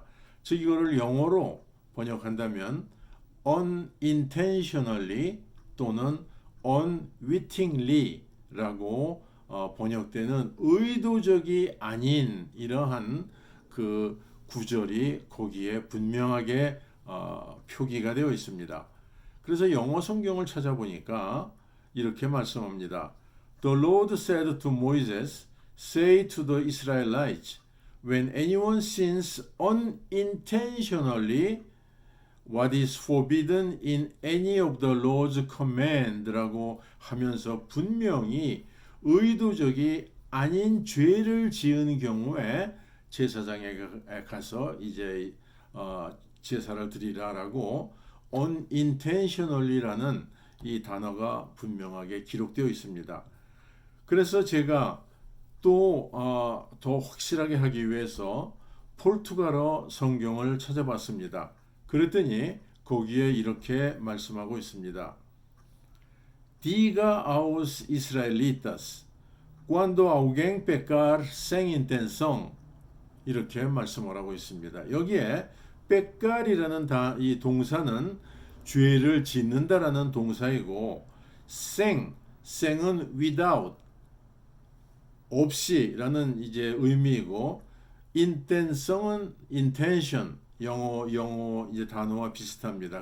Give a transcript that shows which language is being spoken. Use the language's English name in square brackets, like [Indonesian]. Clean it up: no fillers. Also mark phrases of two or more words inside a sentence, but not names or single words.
[Korean] 즉 이거를 영어로 번역한다면 unintentionally 또는 unwittingly라고 번역되는 의도적이 아닌 이러한 그 구절이 거기에 분명하게 표기가 되어 있습니다. 그래서 영어 성경을 찾아보니까 이렇게 말씀합니다. [English] The Lord said to Moses, say to the Israelites, when anyone sins unintentionally, what is forbidden in any of the Lord's command [Korean] 라고 하면서 분명히 의도적이 아닌 죄를 지은 경우에 제사장에 가서 이제 제사를 드리라라고 unintentionally라는 이 단어가 분명하게 기록되어 있습니다. 그래서 제가 또 더 확실하게 하기 위해서 포르투갈어 성경을 찾아봤습니다. 그랬더니 거기에 이렇게 말씀하고 있습니다. [Portuguese] Diga aos israelitas, cuando alguém pecar sem intenção, [Korean] 이렇게 말씀을 하고 있습니다. 여기에 pecar이라는 이 동사는 죄를 짓는다라는 동사이고 생은 without 없이라는 이제 의미이고 intention은 intention 영어 이제 단어와 비슷합니다.